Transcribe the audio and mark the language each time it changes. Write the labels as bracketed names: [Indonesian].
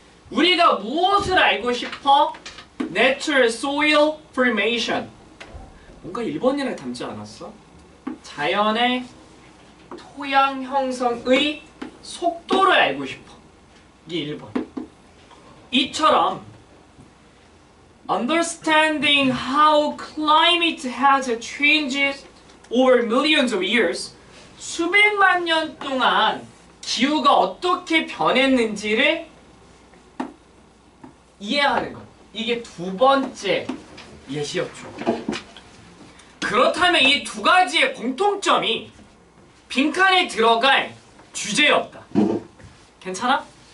[Korean] 우리가 무엇을 알고 싶어? [English] Natural soil formation. [Korean] 뭔가 1번이랑 닮지 않았어? 자연의 토양 형성의 속도를 알고 싶어. 이게 1번. [English] 이처럼 Understanding how climate has changed over millions of years. [Korean] 수백만 년 동안 기후가 어떻게 변했는지를 이해하는 것. 이게 두 번째 예시였죠. 그렇다면 이 두 가지의 공통점이 빈칸에 들어갈 주제였다. 괜찮아?